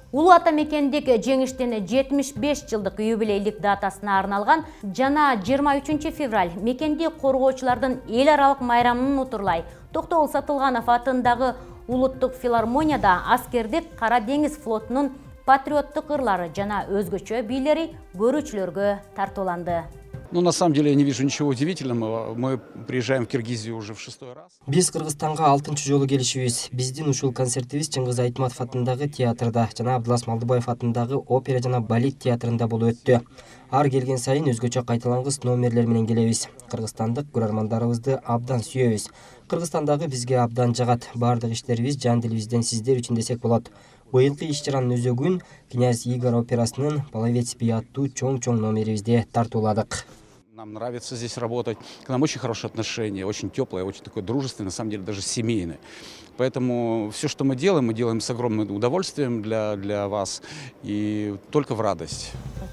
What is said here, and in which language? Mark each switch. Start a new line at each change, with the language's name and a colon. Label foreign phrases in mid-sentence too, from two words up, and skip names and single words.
Kyrgyz: Улуу ата мекендик жеңиштин 75 жылдык юбилейлик датасына арналган жана 23 февраль мекенди коргоочулардын эл аралык майрамын утурлай Токтогул Сатылганов атындагы улуттук филармонияда аскердик Кара деңиз флотунун патриоттук ырлары жана өзгөчө бийлери көрүүчүлөргө тартууланды.
Russian: Ну, на самом деле, я не вижу ничего удивительного. Мы приезжаем в Киргизию уже в 6-й раз.
Kyrgyz: Биз Кыргызстанга 6-чы жолу келишибиз. Биздин ушул концертибиз Чыңгыз Айтматов атындагы театрда жана Абдылас Малдыбаев атындагы опера жана балет театрында болуп өттү. Ар келген сайын өзгөчө кайталангыс номерлер менен келебиз. Кыргызстандык көрөрмандарыбызды абдан сүйөбүз. Кыргызстандагы бизге абдан жагат. Бардык иштерибиз жан дилибизден сиздер үчүн десек болот. Быйылкы иш-чаранын өзөгүн князь Игорь операсынын Половец би аттуу чоң номерибизде тартууладык.
Russian: Нам нравится здесь работать. К нам очень хорошие отношения, очень теплое, очень такое дружественное, на самом деле даже семейное. Поэтому все, что мы делаем с огромным удовольствием для вас и только в радость.